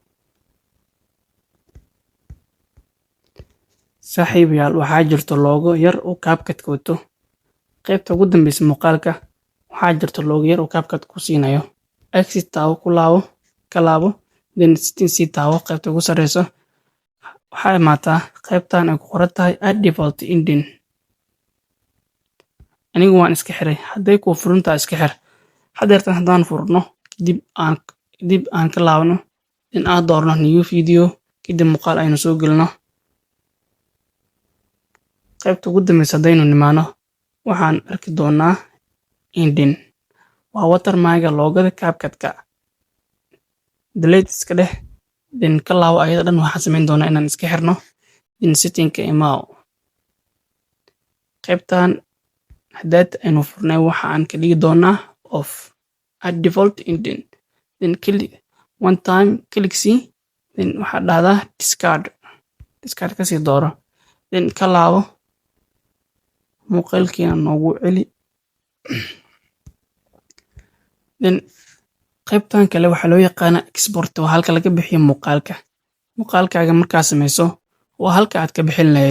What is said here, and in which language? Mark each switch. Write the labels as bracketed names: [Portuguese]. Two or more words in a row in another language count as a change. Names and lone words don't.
[Somali] Saaxiibayaal, waxaa jirto logo yar oo CapCut-ka wato. Qaybta ugu dambeysa muuqaalka waxaa jirto logo yar oo CapCut ku siinayo. Exit taawo, ka laabo, then settings taawo. Qaybta ugu sareyso waxaa imaataa qaybtan ay ku qoran tahay [English] add default ending. [Somali] Anigu waan iska xiray. Hadday kuu furantaa iska xir. Hadeertan haddaan furno dib aan ka laabno in aan doorno [English] new video [Somali] kadib muuqaal aynu soo gelino. Qaybta ugu dambeysa haddaynu nimaano waxaan arki doonaa ending. Waa watermark loogada CapCut-ka. Delete iska dheh, then ka laabo ayada dhan waxaan samayn doonaa inaan iska xirno, then setting-ka imaaw. Qaybtan haddaad aynu furnay waxaan ka dhigi doonaa off, [English] add default ending. Then one time click see then [Somali] waxaad dhahdaa discard kasii dooro, then ka laabo muuqaalkiina noogu celi. then qaybtan kale waxaa loo yaqaanaa export, waa halka laga bixiyo muuqaalkaaga markaa sameyso waa halka aad ka bixin lahayd.